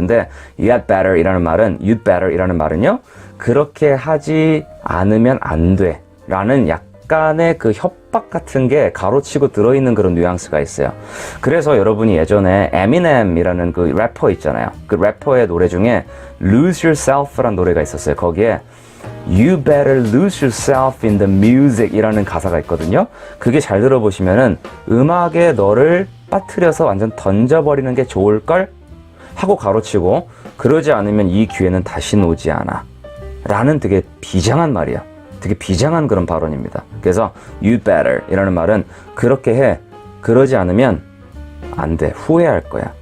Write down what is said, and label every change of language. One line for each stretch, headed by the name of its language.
Korean: 근데 you had better 이라는 말은 you better 이라는 말은요, 그렇게 하지 않으면 안 돼 라는 약간의 그 협박 같은 게 가로치고 들어있는 그런 뉘앙스가 있어요. 그래서 여러분이 예전에 에미넴이라는 그 래퍼 있잖아요. 그 래퍼의 노래 중에 Lose Yourself라는 노래가 있었어요.
English: 거기에 You better lose yourself in the music
Korean: 이라는 가사가 있거든요. 그게 잘 들어보시면은 음악에 너를 빠뜨려서 완전 던져버리는 게 좋을걸? 하고 가로치고 그러지 않으면 이 기회는 다시는 오지 않아 라는 되게 비장한 말이야. 되게 비장한 그런 발언입니다. 그래서 you better 이라는 말은 그렇게 해, 그러지 않으면 안 돼, 후회할 거야.